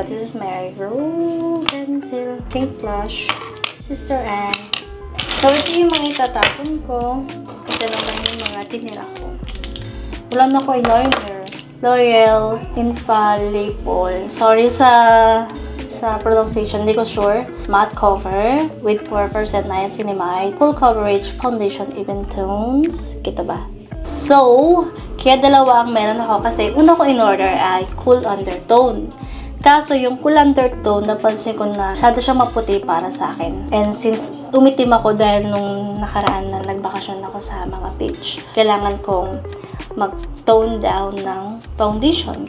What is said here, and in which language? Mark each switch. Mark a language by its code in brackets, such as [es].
[en] This is my eyebrow pencil. Pink blush. Sister Anne. [tl] So, ito yung mga itatapon ko. Ito naman yung mga tinira ko. Wala na ko eyeliner. L'Oreal Infallible. Sorry sa pronunciation, hindi ko sure. [en] Matte cover with 4% niacinamide. Full coverage foundation, even tones. [tl] Kita ba? So, kaya dalawa ang meron ako kasi una ko in order ay cool undertone. Kaso yung cool undertone, napansin ko na masyado siya maputi para sa akin. [en] And since [tl] umitim ako dahil nung nakaraan na nagbakasyon ako sa mga beach, kailangan kong mag-tone down ng foundation.